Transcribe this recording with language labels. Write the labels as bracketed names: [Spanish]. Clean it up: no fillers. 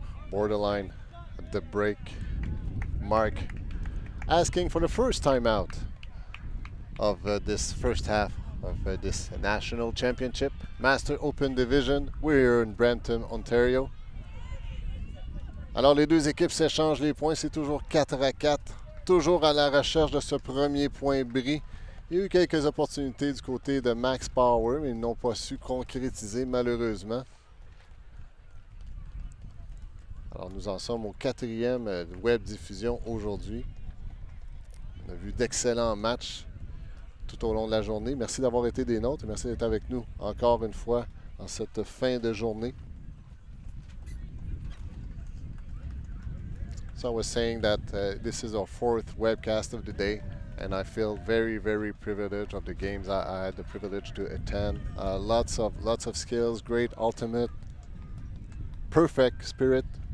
[English] Borderline at the break mark, asking for the first time out of this first half of this national championship. Master Open Division. We're in Brampton, Ontario. [French] Alors les deux équipes s'échangent les points, c'est toujours 4-4, toujours à la recherche de ce premier point bris. Il y a eu quelques opportunités du côté de Max Power, mais ils n'ont pas su concrétiser malheureusement. Alors nous en sommes au 4e web diffusion aujourd'hui. On a vu d'excellents matchs tout au long de la journée. Merci d'avoir été des nôtres et merci d'être avec nous encore une fois en cette fin de journée. [English] So I was saying that this is our 4th webcast of the day, and I feel very, very privileged of the games I had the privilege to attend. Lots of skills, great ultimate, perfect spirit.